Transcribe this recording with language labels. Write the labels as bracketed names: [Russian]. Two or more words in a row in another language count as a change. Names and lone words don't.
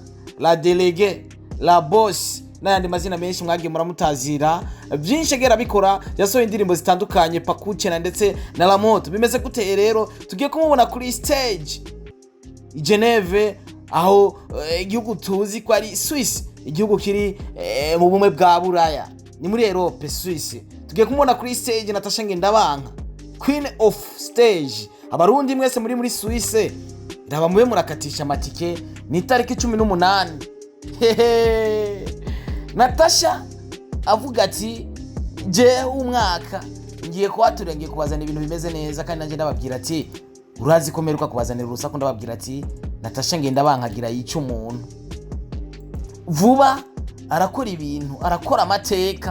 [French] La déléguée, la boss [Rundi] n'ayandi mazina menshi mwagiye muramutazira byinshi agera bikora yasohoye indirimbo zitandukanye Pakuchena ndetse na La Moto. Bimeze gute rero tugiye kumubona kuri stage i Geneve, aho igihugu tuzi ko ari Swiss, igihugu kiri mu bumwe bwa Buraya, ni muri Europe. Swiss tugiye kumubona kuri stage Natacha Ngendabanka, [English] queen of stage. [Rundi] Abarundi mwese muri Swiss ndaba mube murakatisha amatike ni tariki 18. Hehe. Natacha avuga ati je umwaka ngiye kwatura, ngiye kubazana ibintu bimeze neza, kandi nanje ndababwira ati urazi ko meruka kubazanira urusaku, ndababwira ati Natacha Ngendabanka agira yica umuntu vuba, arakora ibintu, arakora amateka.